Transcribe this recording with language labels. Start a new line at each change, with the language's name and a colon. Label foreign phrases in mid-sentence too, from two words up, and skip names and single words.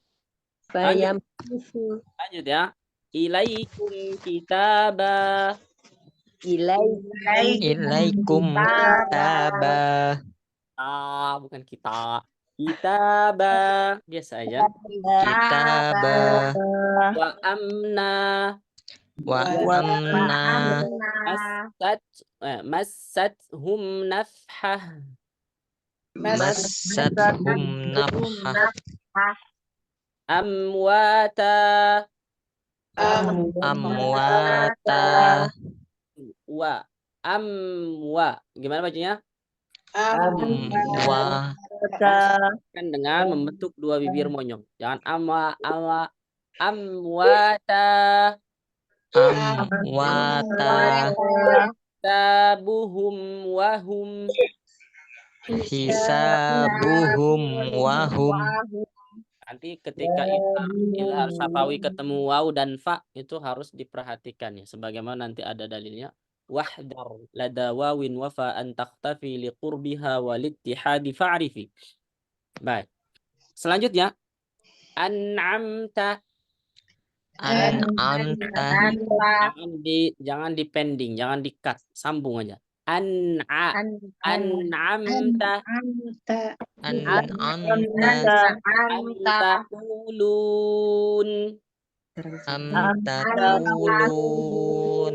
Indonesian: Lanjut ya.
Arabic: إليكم كتابا. إليكم تابا.
Indonesian: Bukan kita. Kitaba. Biasa aja. Kitaba.
Arabic: وأمنا. وأمنا. مستهم نفحة. مستهم نفحة.
Indonesian: Amwata. Amwata. Gimana bacanya? Amwa. Kan dengan membentuk dua bibir monyong. Jangan amwata. Amwata.
Arabic: حسابهم وهم. حسابهم وهم.
Indonesian: Nanti ketika ilhar syafawi ketemu waw dan fa itu harus diperhatikan ya. Sebagaimana nanti ada dalilnya.
Arabic: واحذر لدى واو وفا أن تختفي لقربها والاتحاد فاعرف.
Indonesian: Baik. Selanjutnya. An'amta. Jangan dipending, jangan di-cut, sambung aja.
Arabic: أنعمت أمتكلن.